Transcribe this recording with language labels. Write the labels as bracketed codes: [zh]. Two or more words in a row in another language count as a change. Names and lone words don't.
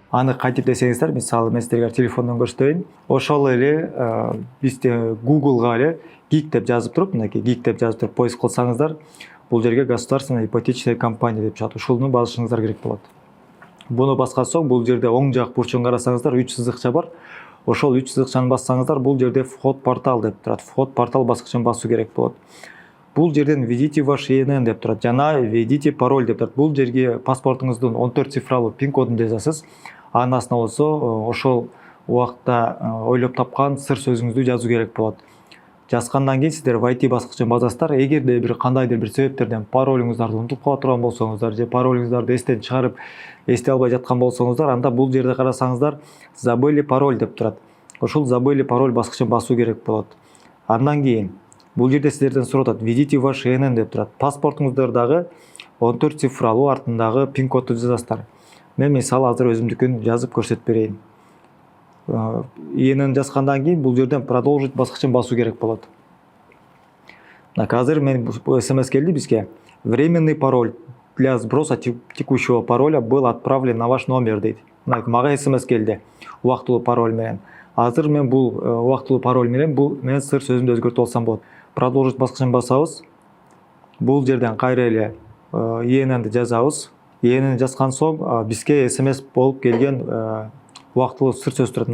[ky] Аны кантип десеңиздер, мисалы мен сиздерге телефондон көрсөтөйүн. Ошол эле бизде Google'га эле GIG деп жазып туруп, мынакей GIG деп жазып туруп поиск кылсаңыздар, бул жерге [ru] государственная ипотечная компания [ky] деп чыгат. Ушуну басышыңыздар керек болот. Буну баскан соң бул жерде оң жак бурчун карасаңыздар 3 сызыкча бар. Ошол 3 сызыкчаны бассаңыздар, бул жерде [ru] вход портал [ky] деп турат. [ru] Вход портал [ky] баскычын басуу керек болот. Бул жерден [ru] введите ваш ИНН [ky] деп турат. Жана [ru] введите пароль [ky] деп турат. Бул жерге паспортуңуздун 14 цифралуу пин кодун жазасыз. Анын астына болсо ошол убакта ойлоп тапкан сыр сөзүңүздү жазуу керек болот. Жазгандан кийин сиздер войти баскычын басасыздар. Эгерде бир кандайдыр бир себептерден паролуңуздарды унутуп кала турган болсоңуздар же паролуңуздарды эстен чыгарып эстей албай жаткан болсоңуздар, анда бул жерде карасаңыздар [ru] забыли пароль [ky] деп турат. Ошол [ru] забыли пароль [ky] баскычын басуу керек болот. Андан кийин бул жерде сиздерден сурап атат, [ru] введите ваш ИНН [ky] деп турат. Паспортуңуздардагы 14 цифралуу артындагы пин кодду жазасыздар. Мен мисалы азыр өзүмдүкүн жазып көрсөтүп берейин. ИНН жазгандан кийин бул жерден продолжить баскычын басуу керек болот. Азыр мен СМС келди бизге. [ru] Временный пароль для сброса текущего пароля был отправлен на ваш номер дейт. [ky] Мага СМС келди. Убактылуу пароль менен. Азыр мен бул убактылуу пароль менен мен сыр сөзүмдү өзгөртүп алсам болот. Продолжить баскычын басабыз. Бул жерден кайра эле ИННди жазабыз. ИННди жазган соң бизге СМС болуп келген убактылуу сыр сөз турат.